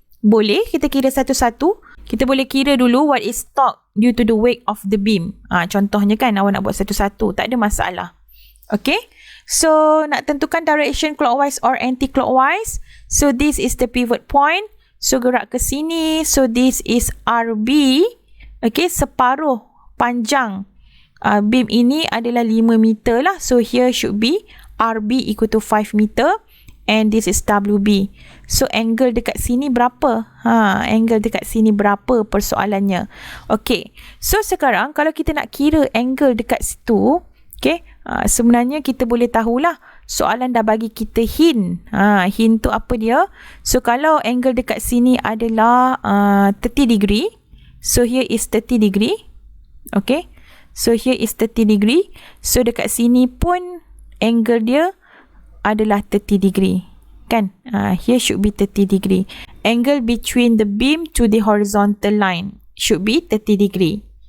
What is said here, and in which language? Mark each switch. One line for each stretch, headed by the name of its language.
Malay: Boleh, kita kira satu-satu. Kita boleh kira dulu
English: what is torque due to the weight of the beam.
Malay: Contohnya kan, awak nak buat satu-satu. Tak ada masalah. Okay. So, nak tentukan direction clockwise or anti-clockwise.
English: So, this is the pivot point. So,
Malay: gerak ke sini.
English: So, this is RB.
Malay: Okay, separuh panjang beam ini adalah 5 meter lah.
English: So here should be RB equal to 5 meter and this is WB.
Malay: So angle dekat sini berapa? Angle dekat sini berapa persoalannya? Okay, so sekarang kalau kita nak kira angle dekat situ, okay, sebenarnya kita boleh tahulah, soalan dah bagi kita hint. Hint tu apa dia? So kalau angle dekat sini adalah 30 degree,
English: so here is 30 degree. Okay, so here is 30 degree.
Malay: So dekat sini pun angle dia adalah 30 degree.
English: Kan? Here should be 30 degree. Angle between the beam to the horizontal line should be 30 degree.